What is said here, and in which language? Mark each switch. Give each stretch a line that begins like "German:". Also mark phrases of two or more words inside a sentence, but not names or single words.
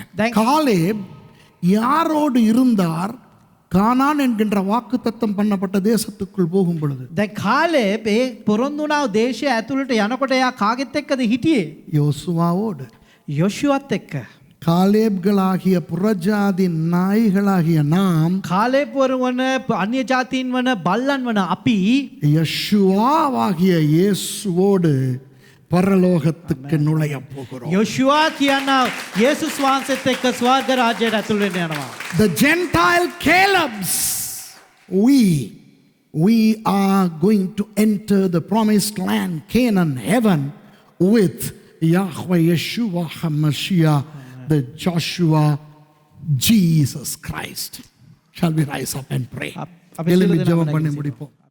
Tamil: Caleb யாரோடு இருந்தார் கானான் என்கின்ற வாக்குத்தத்தம் பண்ணப்பட்ட தேசத்துக்குள் போகும் பொழுது?
Sinhala: දැන් කාලෙබ් ඒ පොරොන්දුනාව දේශය ඇතුළට යනකොට එයා කාගෙත් එක්කද හිටියේ?
Tamil: யோசுவாவோடு.
Sinhala: යොෂුවත් එක්ක.
Tamil: காலேப்களாகிய புறஜாதி நாய்களாகிய நாம்
Sinhala: කාලෙබ් වරු වන අන්‍ය ජාතීන් වන බල්ලන් වන අපි
Tamil: யெஷுவாவாகிய இயேசுவோடு பரலோகத்துக்கு நுழைய போகிறோம்.
Sinhala: යොෂුවා කියන යේසුස් වහන්සේත් එක්ක ස්වර්ග රාජ්‍යයට ඇතුල් වෙන්න යනවා.
English: The Gentile Calebs, we are going to enter the promised land, Canaan, heaven, with Yahweh Yeshua HaMashiach, the Joshua, Jesus Christ. Shall we rise up and pray?
Tamil: எழும்பி ஜெபம் பண்ணி முடிப்போம்.